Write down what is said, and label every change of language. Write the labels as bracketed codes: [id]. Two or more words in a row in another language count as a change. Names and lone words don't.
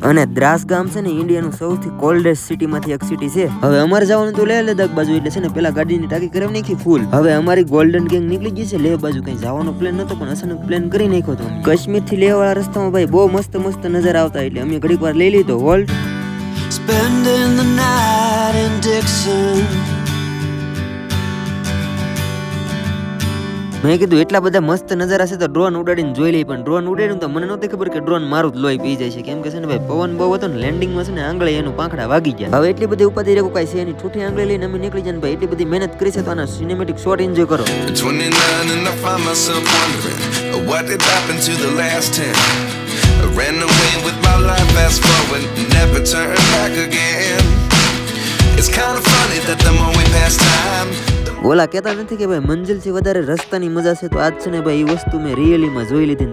[gu] અને દ્રાસ ગામ છે ને ઇન્ડિયાનું સૌથી કોલ્ડેસ્ટ સિટીમાંથી એક સિટી છે. હવે અમારે જવાનું તો લેહ લદ્દાખ બાજુ એટલે છે ને પેલા ગાડીની ટાંકી કરાવી નાખી ફૂલ. હવે અમારી [en] golden gang [gu] નીકળી ગઈ છે લેહ બાજુ. કઈ જવાનો પ્લાન નતો પણ અચાનક પ્લાન કરી નાખ્યો તો. કાશ્મીર થી લેહ વાળા રસ્તામાં ભાઈ બહુ મસ્ત મસ્ત નજારા આવતા એટલે અમે ઘડીક વાર લઈ લીધો હોલ્ટ. [en] Spending the night in Dixon. [gu] મેં કીધું એટલા બધા મસ્ત નજારા છે તો ડ્રોન ઉડાડીને જોઈ લઈ. પણ ડ્રોન ઉડાડ્યું તો મને નહોતી ખબર કે ડ્રોન મારું જ લોહી પી જાય છે. કેમ કે છે ને ભાઈ પવન બહુ હતો ને લેન્ડિંગમાં છે ને આંગળે એનું પાંખડા વાગી ગયા. હવે એટલી બધી ઉપાધિ રેકો કાંઈ છે એની ઠૂઠી આંગળી લઈને અમે નીકળી જાય. ભાઈ એટલી બધી મહેનત કરી છે તો આના [en] cinematic shot enjoy [gu] કરો. [en] 29 and I find myself wondering what did happen to the last 10. I ran away with my life, fast forward, never turn back again. It's kind of funny that the more we pass time. [gu] ઓલા કહેતા નથી કે ભાઈ મંજિલથી વધારે રસ્તાની મજા છે. તો આજ છે ને ભાઈ એ વસ્તુ મેં રિયલીમાં જોઈ લીધી.